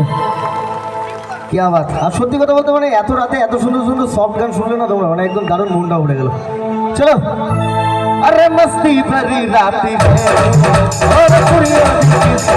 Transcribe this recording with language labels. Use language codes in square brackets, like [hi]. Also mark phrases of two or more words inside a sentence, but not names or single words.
[bn] কি আবার আর সত্যি কথা বলতে মানে এত রাতে এত সুন্দর সুন্দর সফট গান শুনলে না তোমরা মানে একদম দারুণ মনটা উঠে গেল। [hi] চলো अरे मस्ती भरी राती है और कुड़ियों की